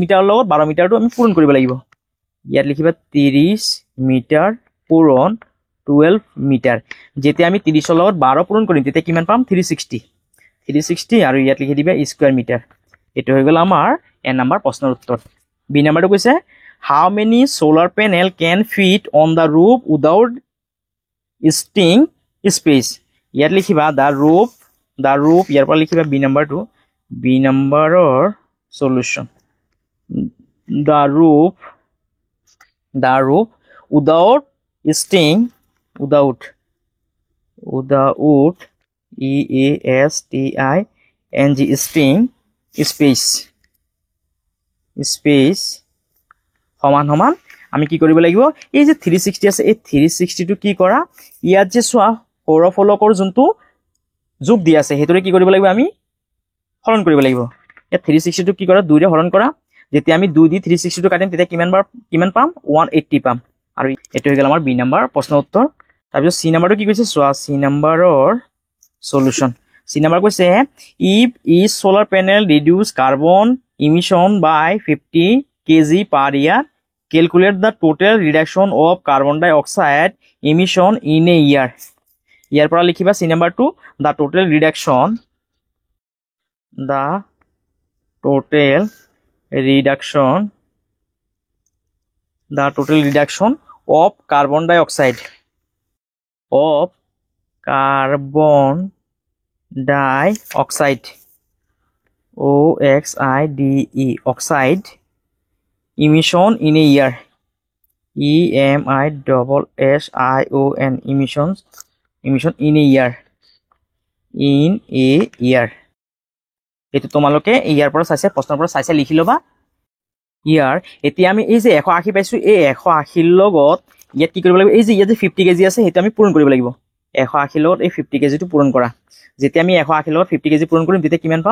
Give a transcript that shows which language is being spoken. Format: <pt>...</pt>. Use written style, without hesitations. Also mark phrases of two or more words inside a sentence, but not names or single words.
<as>মিটাৰৰ লগত 12 মিটাৰটো আমি পূৰণ কৰিব লাগিব ইয়াত লিখিবা 30 মিটাৰ পূৰণ 12 মিটাৰ যেতিয়া আমি 30ৰ লগত 12 পূৰণ কৰিম তেতিয়া কিমান পাম 360 আৰু ইয়াত লিখি দিবা স্কয়াৰ মিটাৰ এটো হৈ গ'ল আমাৰ এ নম্বৰ প্ৰশ্নৰ উত্তৰ বি নম্বৰটো কৈছে</as> <en>how many solar panel can fit on the roof without sting space</en> <as>ইয়াত লিখিবা</as> <en>the roof</en> <as>ইয়াৰ পৰা লিখিবা বি নম্বৰৰ সলিউশন</as> <en>the roof without sting without sting space</en> <as>সমান আমি কি কৰিব লাগিব এই যে 360 আছে এই 360 টো কি কৰা ইয়াত যে সোৱা সৌৰফলকৰ যোনটো যোগ দি আছে হেতুৰে কি কৰিব লাগিব আমি হৰণ কৰিব লাগিব এই 360 টো কি কৰা 2 ৰে হৰণ কৰা যেতিয়া আমি 2 দি 360 টো কাটিম তেতিয়া কিমান পাম 180 পাম আৰু এটো হৈ গল আমাৰ বি নম্বৰ প্ৰশ্ন উত্তৰ তাৰপিছত সি নম্বৰটো কি কৈছে সোৱা সি নম্বৰৰ সলিউশন সি নম্বৰ কৈছে</as> <en>if each solar panel reduce carbon emission by 50 kg per year calculate the total reduction of carbon dioxide emission in a year</en> <as>ইয়াৰ পৰা লিখিবা সি নম্বৰ</as> <en>2 the total reduction of carbon dioxide oxide emission in a year</en> <as>emission in a year এটো তোমালোকে ইয়াৰ পৰা চাইছে প্ৰশ্নৰ পৰা চাইছে লিখি লবা ইয়াৰ এতিয়া আমি এই যে 180 পাইছো এই 180 লগত ইয়াত কি কৰিব লাগিব এই যে ইয়াত 50 কেজি আছে হেতু আমি পূৰণ কৰিব লাগিব 180 লগত এই 50 কেজি টো পূৰণ কৰা যেতিয়া আমি 180 লগত 50 কেজি পূৰণ কৰিম তেতিয়া কিমান পাম</as>